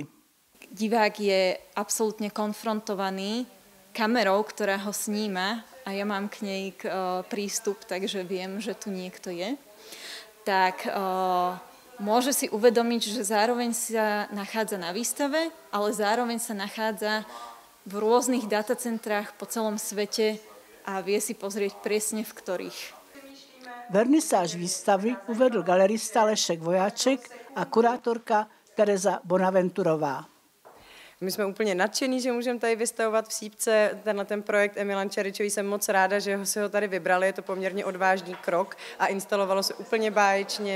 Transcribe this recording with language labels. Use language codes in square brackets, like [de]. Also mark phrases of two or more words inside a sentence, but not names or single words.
[sk] Divák je absolútne konfrontovaný kamerou, ktorá ho sníma a ja mám k nej prístup, takže viem, že tu niekto je. Tak môže si uvedomiť, že zároveň sa nachádza na výstave, ale zároveň sa nachádza v rôznych datacentrách po celom svete a vie si pozrieť presne v ktorých. [cs] Vernisáž výstavy uvedl galerista Lešek Vojáček a kurátorka Tereza Bonaventurová. My jsme úplně nadšení, že můžeme tady vystavovat v Sýpce ten projekt Emy Lančaričový. Jsem moc ráda, že si ho tady vybrali, je to poměrně odvážný krok a instalovalo se úplně báječně.